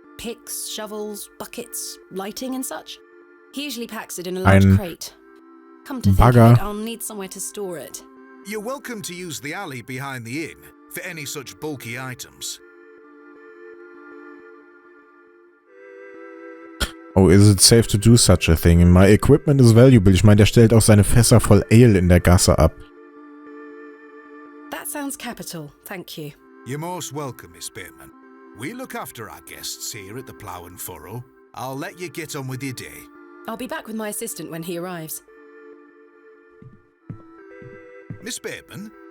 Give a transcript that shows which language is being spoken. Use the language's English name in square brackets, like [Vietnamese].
[English] Picks, shovels, buckets, lighting and such. He usually packs it in a large crate. Come to think of it, I'll need somewhere to store it. You're welcome to use the alley behind the inn. for any such bulky items. Oh, is it safe to do such a thing? My equipment is valuable. [German] Ich meine, der stellt auch seine Fässer voll Ale in der Gasse ab. [English] That sounds capital, thank you. You're most welcome, Miss Bateman. We look after our guests here at the Plough and Furrow. I'll let you get on with your day. I'll be back with my assistant when he arrives. Miss Bateman,